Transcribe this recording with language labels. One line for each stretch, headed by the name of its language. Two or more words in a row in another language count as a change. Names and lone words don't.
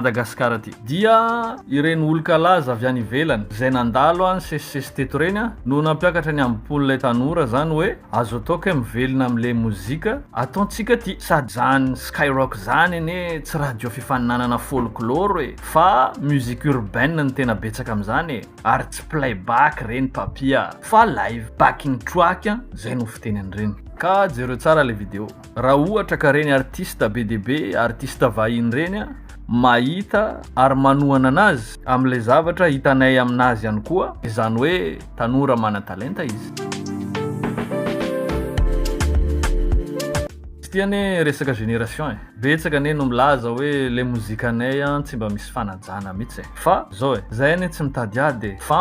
Malagasy: Madagasikara aty dia ireny olo-kalaza avy any ivelany zay nandalo sesisesy teto reny no nampiakatra ny ampon'ilay tanora zany hoe azo atao ke mivelona amin'le mozika ataontsika ty sady zany Skyrock zany ane tsy radio fifaninanana folklore fa
French: musique urbaine
Malagasy: ny tena betsaka amin'izany ary tsy playback reny papia fa
English: live backing track
Malagasy: zay no fitenany reny. Ka jereo tsara le video raha ohatra ka reny artiste be dia be artiste vahiny reny mahita ary manohana anazy amin'ilay zavatra hitanay aminazy ihany koa izany hoe tanora mana talenta izy. Tiane resaka génération betsaka ane no milaza hoe le mozikanay tsy mba misy fanajana mihitsy fa zao zay ane tsy mitady ady fa